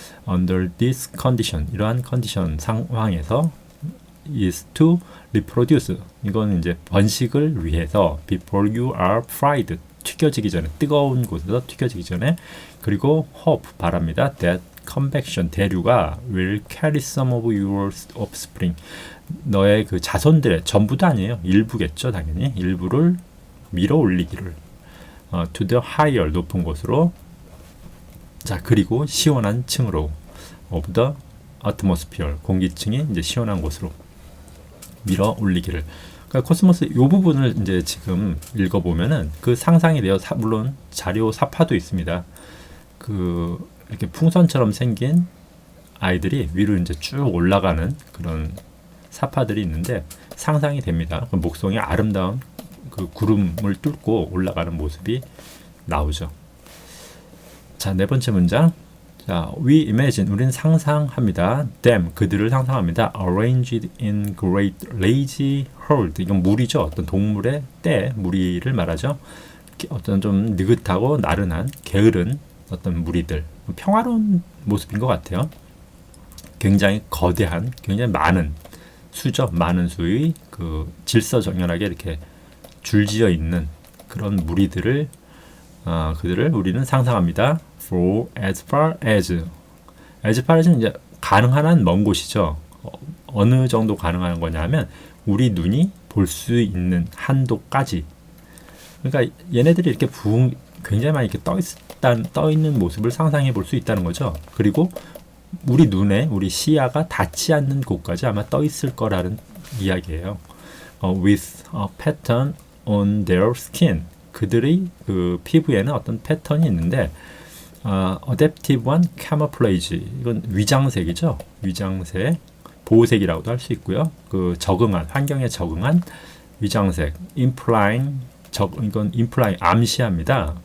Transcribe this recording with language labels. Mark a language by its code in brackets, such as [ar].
[en] Under this condition, [ko] 이러한 컨디션 상황에서 [en] is to reproduce, [ko] 이건 이제 번식을 위해서 [en] before you are fried, [ko] 튀겨지기 전에, 뜨거운 곳에서 튀겨지기 전에, 그리고 [en] hope, [ko] 바랍니다. [en] that convection, [ko] 대류가 [en] will carry some of your offspring, [ko] 너의 그 자손들의, 전부도 아니에요, 일부겠죠, 당연히 일부를 밀어 올리기를 [en] to the higher [ko] 높은 곳으로. 자, 그리고 시원한 층으로 [en] of the atmosphere [ko] 공기층이 이제 시원한 곳으로 밀어 올리기를. 그러니까 코스모스 이 부분을 이제 지금 읽어보면은 그 상상이 돼요. 물론 자료 사파도 있습니다. 그 이렇게 풍선처럼 생긴 아이들이 위로 이제 쭉 올라가는 그런 사파들이 있는데 상상이 됩니다. 그 목성이 아름다운 그 구름을 뚫고 올라가는 모습이 나오죠. 자, 네 번째 문장. 자, [en] we imagine [ko] 우리는 상상합니다. [en] them [ko] 그들을 상상합니다. [en] arranged in great lazy herd [ko] 이건 무리죠. 어떤 동물의 떼 무리를 말하죠. 어떤 좀 느긋하고 나른한 게으른 어떤 무리들 평화로운 모습인 것 같아요. 굉장히 거대한 굉장히 많은 수죠. 많은 수의 그 질서정연하게 이렇게 줄지어 있는 그런 무리들을 그들을 우리는 상상합니다. [en] For as far as [ko] 는 이제 가능한 한 먼 곳이죠. 어느 정도 가능한 거냐면 우리 눈이 볼 수 있는 한도까지. 그러니까 얘네들이 이렇게 굉장히 많이 이렇게 떠 있는 모습을 상상해 볼 수 있다는 거죠. 그리고 우리 눈에 우리 시야가 닿지 않는 곳까지 아마 떠 있을 거라는 이야기예요. [en] With a pattern on their skin. [ko] 그들의 그 피부에는 어떤 패턴이 있는데 adaptive한 camouflage 이건 위장색이죠. 위장색, 보호색이라고도 할 수 있고요. 그 적응한 환경에 적응한 위장색, implying 이건 implying 암시합니다.